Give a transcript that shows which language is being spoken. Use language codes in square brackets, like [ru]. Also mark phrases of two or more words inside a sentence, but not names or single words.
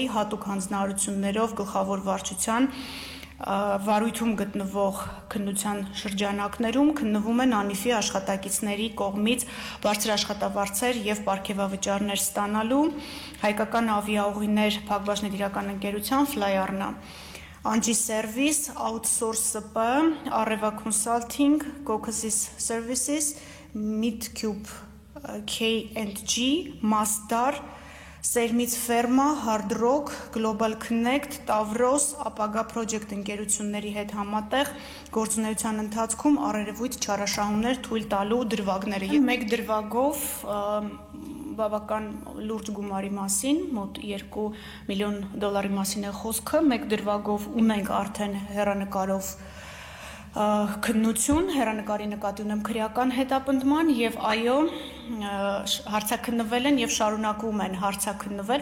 [hy] հատուկ հանձնարարություններով գլխավոր վարչության վարույթում գտնվող քննության շրջանակներում քննվում են ԱՆԻՖ-ի աշխատակիցների կողմից բարձր աշխատավարձեր եւ պարգևավճարներ ստանալու հայկական ավիաուղիներ Փակbaşıնետիրական ընկերության Fly-Arna Anji Service, Outsource SP, Areva Consulting, Caucasus Services, Midcube K&G, Masdar, Sermից Ferma, Hard Rock, Global Connect, Tavros, Apaga Project ընկերությունների հետ համատեղ գործունեության ընթացքում առերևույթ չարաշահումներ թույլ տալու դրվագները։ Մեկ դրվագով բավական լուրջ գումարի մասին, մոտ $2 միլիոն մասին է խոսքը, մեկ դրվագով ունենք արդեն հեռանկարով քննություն, հեռանկարի նկատի ունեմ քրեական հետապնդման եւ այո, հարցաքննվել են եւ շարունակում են հարցաքննվել։